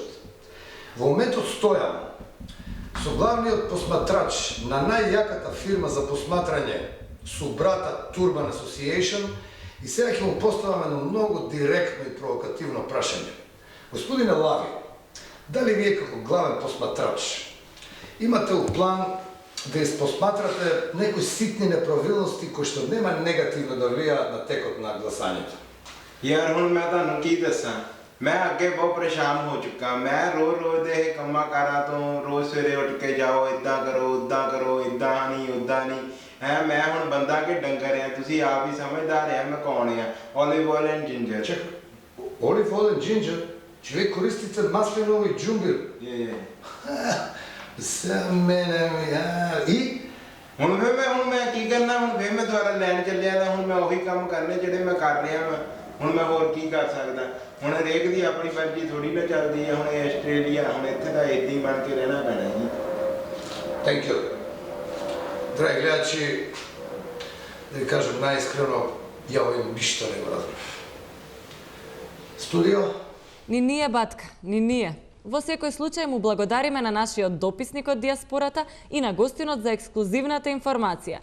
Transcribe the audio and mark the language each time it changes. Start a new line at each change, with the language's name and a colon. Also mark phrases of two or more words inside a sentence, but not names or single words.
Macedonian: Во моментот стојам со главниот посматрач на најјаката фирма за посматрање Субрата Turban Association и сега ќе му поставам едно многу директно и провокативно прашање. Господине Лави, дали вие како главен посматрач имате у план да испосматрате некои ситни неправилности кои што нема негативно да влијаат на текот на гласањето?
Punjabi: ਯਾਰ ਹੁਣ ਮੈਂ ਤੁਹਾਨੂੰ ਕੀ ਦੱਸਾਂ ਮੈਂ ਅੱਗੇ ਬਹੁਤ ਪਰੇਸ਼ਾਨ ਹੋ ਚੁੱਕਾ ਮੈਂ ਰੋਜ਼ ਦੇ ਕੰਮਾਂ ਕਾਰਾਂ ਤੋਂ ਰੋਜ਼ ਸਵੇਰੇ ਉੱਠ ਕੇ ਜਾਓ ਇਦਾਂ ਕਰੋ ਇਦਾਂ ਨਹੀਂ ਹੈ ਮੈਂ ਹੁਣ ਬੰਦਾ ਕੇ ਡੰਗਰ ਹੈ ਤੁਸੀਂ ਆਪ ਹੀ ਸਮਝਦਾਰ ਹੈ ਮੈਂ ਕੌਣ ਹੈ
English: olive oil and ginger Чек, olive oil and ginger?
Macedonian: Че ви користите маслиново и джумбир? За мене и?
Punjabi: ਹੁਣ ਮੈਂ ਕੀ ਕਰਨਾ ਹੁਣ ਫੇਰ ਮੈਂ ਦੁਬਾਰਾ ਲੈਣ ਚੱਲਿਆ ਤਾਂ ਹੁਣ ਮੈਂ ਉਹੀ ਕੰਮ ਕਰਨੇ ਜਿਹੜੇ ਮੈਂ ਕਰ ਰਿਹਾ ਮੈਂ ਹੁਣ ਮੈਂ ਹੋਰ ਕੀ ਕਰ ਸਕਦਾ ਹੁਣ ਹਰੇਕ ਦੀ ਆਪਣੀ ਮਰਜ਼ੀ ਥੋੜੀ ਨਾ ਚੱਲਦੀ ਹੈ ਹੁਣ ਆਸਟ੍ਰੇਲੀਆ ਹੁਣ ਇੱਥੇ ਤਾਂ ਏਦਾਂ ਹੀ ਬਣ ਕੇ ਰਹਿਣਾ ਪੈਣਾ ਜੀ
English: Thank you.
Macedonian: Драги гледачи, да ви кажем најискрено, ја овим ништо не го разбрав. Студио? Ни ние, батка, ни ние. Во секој случај му благодариме на нашиот дописник од диаспората и на гостинот за ексклузивната информација.